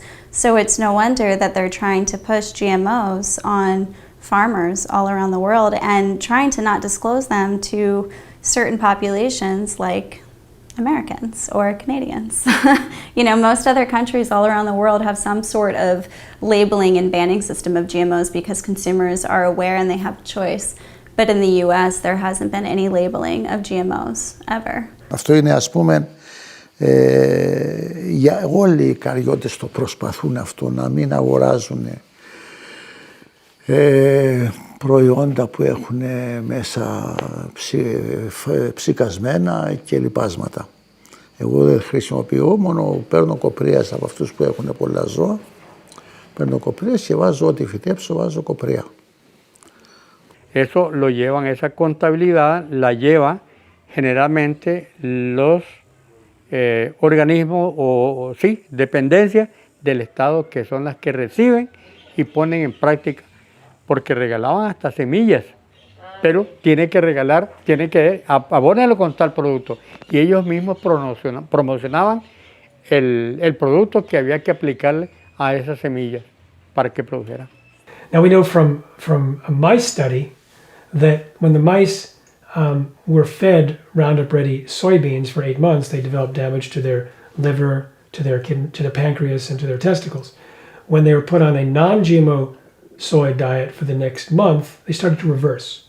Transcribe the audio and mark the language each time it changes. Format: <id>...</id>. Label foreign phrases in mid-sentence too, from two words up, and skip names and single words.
<en>So it's no wonder that they're trying to push GMOs on farmers all around the world and trying to not disclose them to certain populations like Americans or Canadians. You know, most other countries all around the world have some sort of labeling and banning system of GMOs because consumers are aware and they have a choice. But in the US, there hasn't been any labeling of GMOs ever.</en> <el>Αυτό είναι, ας πούμε, για όλοι οι καριώτες το προσπαθούν αυτό, να μην αγοράζουν προϊόντα που έχουν μέσα ψικασμένα και λιπάσματα. Εγώ δεν χρησιμοποιώ, μόνο παίρνω κοπρίας από αυτούς που έχουν πολλά ζώα. Παίρνω κοπρίας και βάζω ό,τι φυτέψω, βάζω κοπρία.</el> <es>Eso lo llevan, esa contabilidad la lleva generalmente los organismos o sí, dependencias del Estado que son las que reciben y ponen en práctica, porque regalaban hasta semillas, pero tiene que abónelo con tal producto. Y ellos mismos promocionaban el producto que había que aplicarle a esas semillas para que produjeran.</es> <en>Now we know from a mice study that when the mice were fed Roundup Ready soybeans for 8 months, they developed damage to their liver, to their pancreas, and to their testicles. When they were put on a non-GMO soy diet for the next month, they started to reverse.</en>